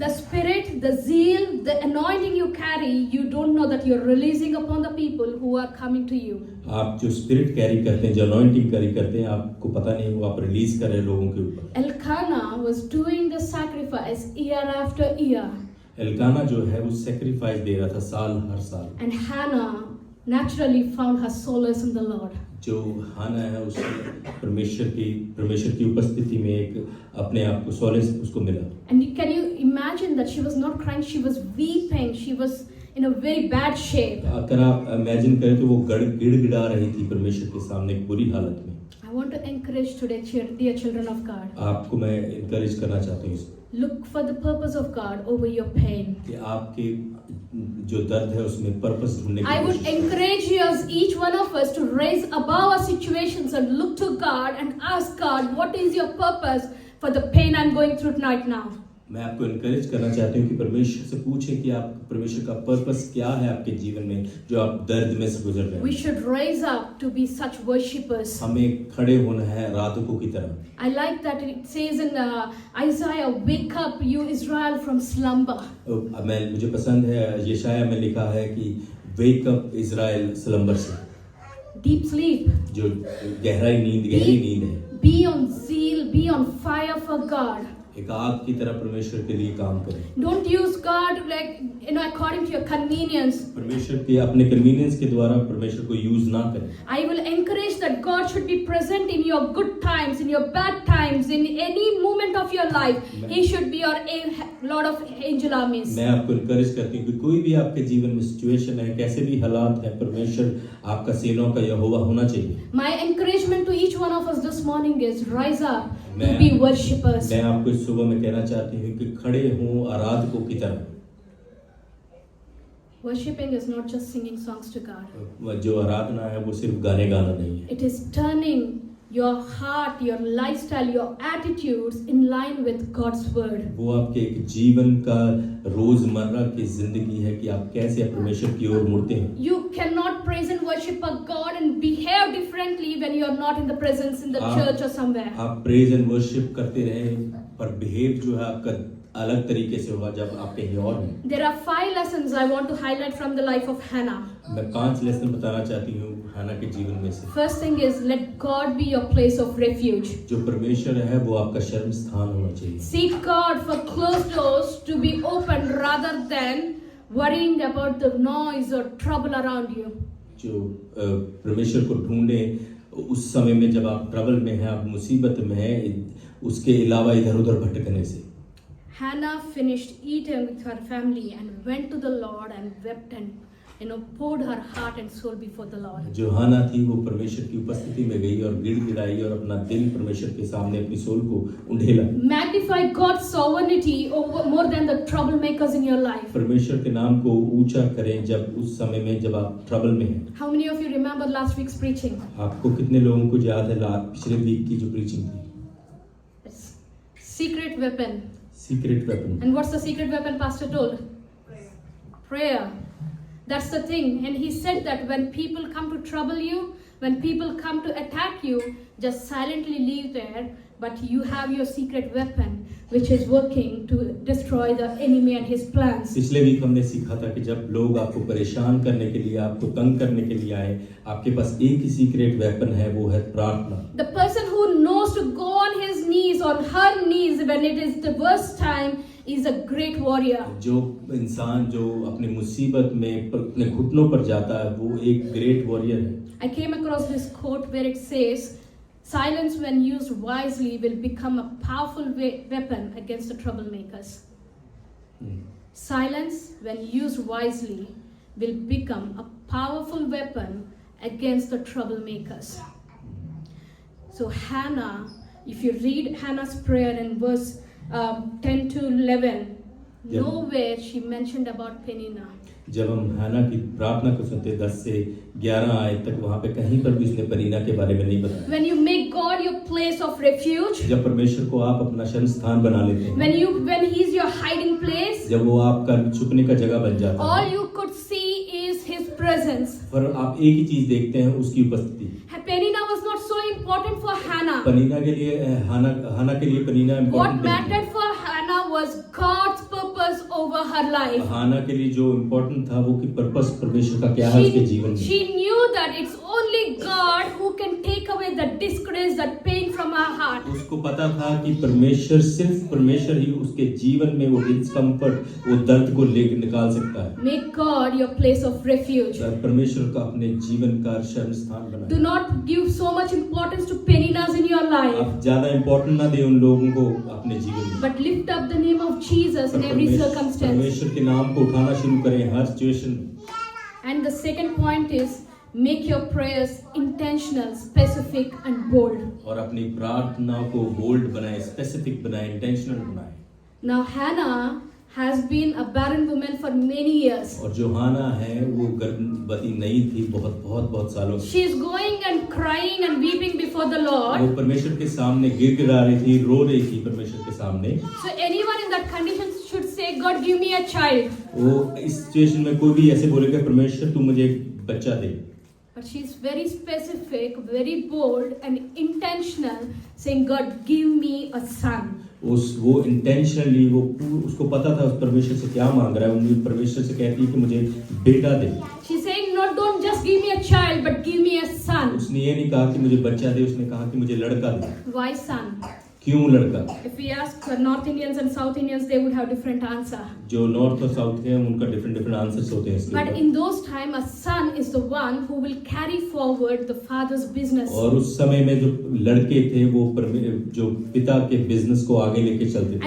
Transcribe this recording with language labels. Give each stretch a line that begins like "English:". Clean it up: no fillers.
English: The spirit, the zeal, the anointing you carry, you don't know that you're releasing upon the people who are coming to you.
Hindi: आप जो spirit carry करते हैं, जो anointing carry करते हैं, आपको पता नहीं वो आप रिलीज कर रहे हैं लोगों के ऊपर।
English: Elkanah was doing the sacrifice year after year.
Hindi: Elkanah जो है वो सैक्रिफाइस दे रहा था हर साल।
English: And Hannah naturally found her solace in the Lord.
Hindi: जो हाना है उसने परमेश्वर की उपस्थिति में एक अपने आप को सॉलेस उसको मिला।
English: And can you imagine that she was not crying, she was weeping, she was in a very bad shape.
Hindi: अगर आप इमेजिन करें तो वो गिड़गिड़ा रही थी परमेश्वर के सामने एक बुरी हालत में।
English: I want to encourage today, dear children of God.
Hindi: आपको मैं इनकरेज करना चाहती हूँ
English: Look for the purpose of God over your pain.
Hindi: कि आपके जो दर्द है उसमें पर्पस ढूंढने की
English: I would encourage you as each one of us to raise above our situations and look to God and ask God, what is your purpose for the pain I'm going through right now?
Hindi: मैं आपको encourage करना चाहती हूँ कि परमेश्वर से पूछें कि आप परमेश्वर का पर्पस क्या है आपके जीवन में जो आप दर्द में से गुजर रहे हैं।
English: We should raise up to be such worshippers.
Hindi: हमें खड़े होना है आराधकों की तरह।
English: I like that it says in Isaiah, "Wake up, you Israel, from slumber."
Hindi: मुझे पसंद है यशाया में लिखा है कि
English: wake up Israel slumber
Hindi: से।
English: Deep sleep.
Hindi: जो गहरी नींद है।
English: Be on zeal, be on fire for God.
Hindi: एक आग की तरह परमेश्वर के लिए काम करें।
English: Don't use God according to your convenience.
Hindi: परमेश्वर के अपने कन्वीनियंस के द्वारा परमेश्वर को यूज ना करें।
English: I will encourage that God should be present in your good times, in your bad times, in any moment of your life. He should be your Lord of angel armies.
Hindi: मैं आपको encourage करती हूँ कि कोई भी आपके जीवन में सिचुएशन है, कैसे भी हालात है, परमेश्वर आपका सेनाओं का यहोवा होना चाहिए।
English: My encouragement to each one of us this morning is rise up to be worshippers.
Hindi: मैं आपको इस सुबह में कहना चाहती हूँ कि खड़े हों आराधकों की तरह।
English: Worshipping is not just singing songs to God.
Hindi: जो आराधना है वो सिर्फ गाने गाना नहीं है।
English: It is turning your heart, your lifestyle, your attitudes in line with God's word.
Hindi: वो आपके एक जीवन का रोजमर्रा की जिंदगी है कि आप कैसे परमेश्वर की ओर मुड़ते हैं।
English: You cannot praise and worship a God and behave differently when you are not in the presence in the church or somewhere.
Hindi: आप
English: praise and worship
Hindi: करते रहे पर बिहेव जो है आपका अलग तरीके से होगा जब आप कहीं और हैं।
English: There are 5 lessons I want to highlight from the life of Hannah.
Hindi: मैं 5 लेसन बताना चाहती हूँ हाना के जीवन में से।
English: First thing is, let God be your place of refuge.
Hindi: जो परमेश्वर है वो आपका शर्म स्थान होना चाहिए।
English: Seek God for closed doors to be opened rather than worrying about the noise or trouble around you.
Hindi: जो परमेश्वर को ढूंढे उस समय में जब आप ट्रबल में हैं, आप मुसीबत में हैं, उसके अलावा इधर उधर भटकने से।
English: Hannah finished eating with her family and went to the Lord and wept and poured her heart and soul before the Lord.
Hindi: जो हाना थी वो परमेश्वर की उपस्थिति में गई और गिड़गिड़ाई और अपना दिल परमेश्वर के सामने अपनी सोल को उंडेला।
English: Magnify God's sovereignty over more than the troublemakers in your life.
Hindi: परमेश्वर के नाम को ऊंचा करें जब उस समय में जब आप ट्रबल में हैं।
English: How many of you remember last week's preaching?
Hindi: आपको कितने लोगों को याद है पिछले वीक की जो प्रीचिंग थी?
English: Secret weapon. Secret weapon. And what's the secret weapon Pastor told? Prayer. That's the thing. And he said that when people come to trouble you, when people come to attack you, just silently leave there. But you have your secret weapon, which is working to destroy the enemy and his plans.
Hindi: पिछले week हमने सीखा था कि जब लोग आपको परेशान करने के लिए, आपको तंग करने के लिए आए, आपके पास एक ही सीक्रेट वेपन है, वो है प्रार्थना।
English: The person who knows to go on his knees, on her knees, when it is the worst time, is a great warrior.
Hindi: जो इंसान जो अपनी मुसीबत में अपने घुटनों पर जाता है, वो एक ग्रेट वॉरियर है।
English: I came across this quote where it says, silence when used wisely will become a powerful weapon against the troublemakers. Silence when used wisely will become a powerful weapon against the troublemakers. So Hannah, if you read Hannah's prayer in verse 10 to 11, nowhere she mentioned about Peninnah.
Hindi: जब हम हाना की प्रार्थना को सुनते 10 से 11 आयत तक, वहाँ पे कहीं पर भी उसने पनीना के बारे में नहीं बताया।
English: When you make God your place of refuge,
Hindi: जब परमेश्वर को आप अपना शरण स्थान बना लेते हैं,
English: when He is your hiding place,
Hindi: जब वो आपका छुपने का जगह बन जाता है,
English: all you could see is His presence.
Hindi: पर आप एक ही चीज देखते हैं, उसकी उपस्थिति।
English: Peninnah was not so important for Hannah.
Hindi: पनीना के लिए हाना के लिए पनीना
English: What important mattered for Hannah was God's purpose over her life.
Hindi: हाना के लिए जो इम्पोर्टेंट था वो कि पर्पस परमेश्वर का क्या है उसके जीवन में।
English: She knew that it's only God who can take away the disgrace, that pain from her heart.
Hindi: उसको पता था कि परमेश्वर, सिर्फ परमेश्वर ही उसके जीवन में वो डिस्कम्फर्ट, वो दर्द को लेकर निकाल सकता है।
English: Make God your place of refuge.
Hindi: परमेश्वर का अपने जीवन का शरण स्थान बनाए।
English: Do not give so much importance to Peninnahs in your life,
Hindi: आप ज्यादा इम्पोर्टेंट ना दे उन लोगों को अपने जीवन में,
English: but lift up the name of Jesus in every circumstance.
Hindi: परमेश्वर के नाम को उठाना शुरू करें हर सिचुएशन में।
English: And the second point is, make your prayers intentional, specific and bold.
Hindi: और अपनी प्रार्थना को बोल्ड बनाए, स्पेसिफिक बनाए, इंटेंशनल बनाए।
English: Now Hannah has been a barren woman for many years.
Hindi: और जो हाना है वो गर्भवती नहीं थी बहुत सालों से।
English: She is going and crying and weeping before the
Hindi: वो
English: Lord.
Hindi: परमेश्वर के सामने गिड़गिड़ा रही थी, रो रही थी परमेश्वर के सामने।
English: So anyone in that condition should say, God, give me a child.
Hindi: वो इस सिचुएशन में कोई भी ऐसे बोलेगा, परमेश्वर तू मुझे एक बच्चा दे।
English: But she is very specific, very bold and intentional, saying, God, give me a son.
Hindi: वो इंटेंशनली उसको पता था उस परमेश्वर से क्या मांग रहा है। उन्हें परमेश्वर से कहती है कि मुझे बेटा दे।
English: She's saying, no, don't just give me a child, but give me a son.
Hindi: उसने ये नहीं कहा कि मुझे बच्चा दे, उसने कहा कि मुझे लड़का दे।
English: Why son?
Hindi: क्यों लड़का?
English: If we ask North Indians and South Indians, they would have different answer.
Hindi: जो नॉर्थ और साउथ के हैं उनका डिफरेंट आंसर्स होते हैं इसके
English: But
Hindi: ऊपर।
English: in those time, a son is the one who will carry forward the father's business.
Hindi: और उस समय में जो लड़के थे वो जो पिता के बिजनेस को आगे लेके चलते थे।